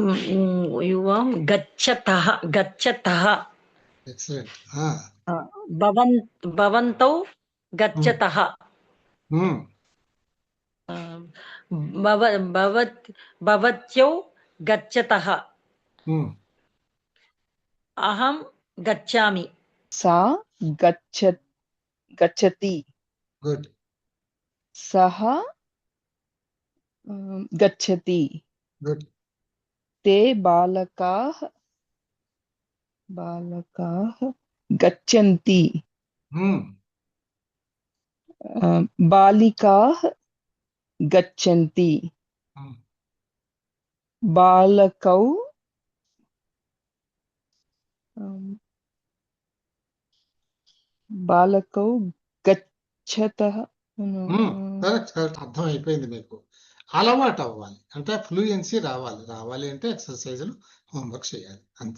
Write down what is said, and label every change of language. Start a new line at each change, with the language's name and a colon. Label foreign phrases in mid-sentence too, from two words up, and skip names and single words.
Sanskrit: యువాం గచ్చతః. గచ్చతః.
Telugu: ఎక్సలెంట్.
Sanskrit: భవంతౌ గచ్చతః భవత్యౌ గచ్చతః అహం గచ్చామి सा गच्छति
Telugu: గుడ్.
Sanskrit: सः गच्छति
Telugu: గుడ్.
Sanskrit: ते बालकाः गच्छन्ति बालिकाः गच्छन्ति बालकौ గచ్చతః.
English: correct correct,
Telugu: అర్థం అయిపోయింది మీకు. అలవాటు అవ్వాలి అంటే ఫ్లూయెన్సీ రావాలి అంటే ఎక్సర్సైజులు హోంవర్క్ చేయాలి అంతే.